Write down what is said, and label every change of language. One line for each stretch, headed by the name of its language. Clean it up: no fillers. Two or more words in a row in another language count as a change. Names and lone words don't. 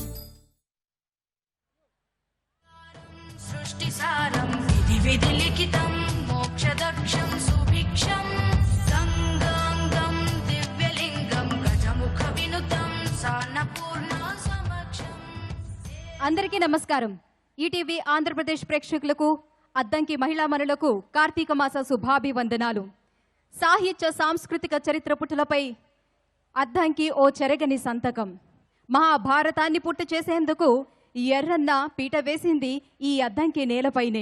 Sanskrit: सृष्टिसारं विधि विधिलिखितं मोक्षदक्षं सुभिक्षं गंगांगं दिव्यलिंगं गजमुखविनुतं सान्नपूर्णा समक्षं।
Telugu: అందరికీ నమస్కారం. ఈటీవీ ఆంధ్రప్రదేశ్ ప్రేక్షకులకు, అద్దంకి మహిళా మనులకు కార్తీక మాస శుభాభివందనాలు. సాహిత్య సాంస్కృతిక చరిత్ర పుటలపై అద్దంకి ఓ చెరగని సంతకం. మహాభారతాన్ని పుట్టు చేసేందుకు ఎర్రన్న పీట వేసింది ఈ అద్దంకి నేలపైనే.